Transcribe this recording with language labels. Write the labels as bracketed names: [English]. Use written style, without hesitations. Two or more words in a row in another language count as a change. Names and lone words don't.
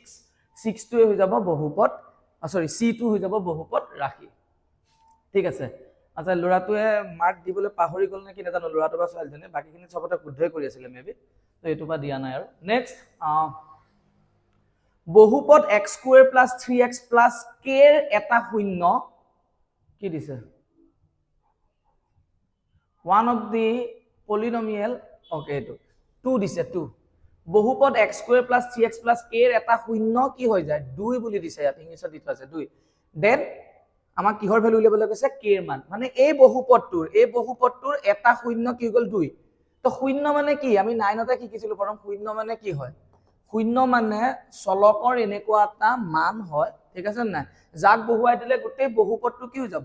[Assamese] 6টোৱে হৈ যাব বহুপদ, সৰি c2 হৈ যাব বহুপদ ৰাশি, ঠিক আছে? আচ্ছা, ল'ৰাটোৱে মাৰ্ক দিবলৈ পাহৰি গ'ল নে কি নাজানো, ল'ৰাটো বা ছোৱালীজনী। বাকীখিনি চবতে শুদ্ধই কৰি আছিলে মেবি, তো এইটো বা দিয়া নাই আৰু। নেক্সট, বহুপদ x [English] square plus 3x plus [Assamese] k এর এটা শূন্য কি দিছে? [English] one of the polynomial, okay, [Assamese] এইটো 2 দিছে, 2। বহুপদ x [English] square plus 3x plus [Assamese] k এর এটা শূন্য কি হৈ যায়? 2 বুলি দিছে, ইয়াত ইংলিছত দিতে আছে 2। দেন আমাক কিহৰ ভ্যালু উলিয়াবলৈ কৈছে? k এর মান, মানে এই বহুপদটোৰ এটা শূন্য কি হৈ গ'ল? 2। তো শূন্য মানে কি? আমি 9তে শিকিছিলো প্ৰথম, শূন্য মানে কি হয়? শূন্য মানে চলকৰ এনেকুৱা এটা মান হয়, ঠিক আছে নাই, যাক বহুৱাই দিলে গোটেই বহুপদটো কি হৈ যাব?